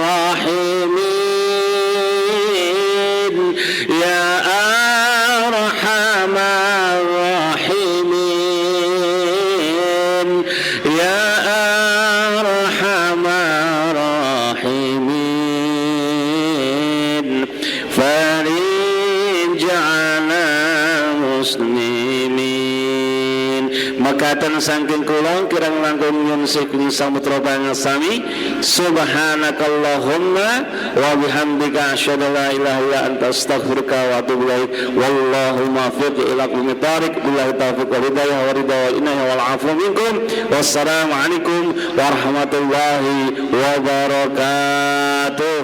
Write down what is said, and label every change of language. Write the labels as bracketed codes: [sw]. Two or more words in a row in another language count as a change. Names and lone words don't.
[ar] رحيمين يا أرحم الراحمين يا أرحم الراحمين فرج على المسلمين. [jv] Makaten saking kula kirang langkung nyuwun sing samutra pangasami. [ar] سبحانك اللهم وبحمدك أشهد أن لا إله إلا أنت أستغفرك وأتوب إليك. والله موفق إلى أقوم الطريق بالله توفيق والهداية ورضا وإنا والعفو منكم. والسلام عليكم ورحمة الله وبركاته.